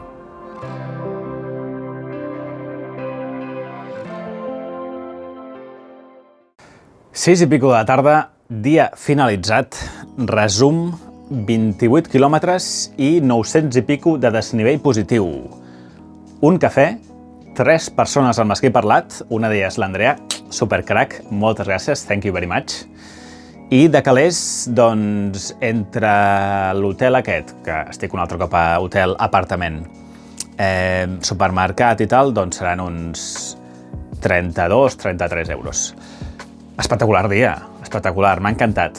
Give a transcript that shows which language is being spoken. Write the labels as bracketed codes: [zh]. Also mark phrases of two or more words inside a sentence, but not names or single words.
[ca] Sis i pico de la tarda, dia finalitzat, resum, 28 quilòmetres i 900 i pico de desnivell positiu. Un cafè, 3 persones amb les que he parlat, una d'elles l'Andrea, supercrac, moltes gràcies, [en] thank you very much. [ca] I de calés, doncs, entre l'hotel aquest, que estic un altre cop a hotel apartament, supermercat i tal, doncs seran uns 32-33 euros. Espectacular dia, espectacular, m'ha encantat.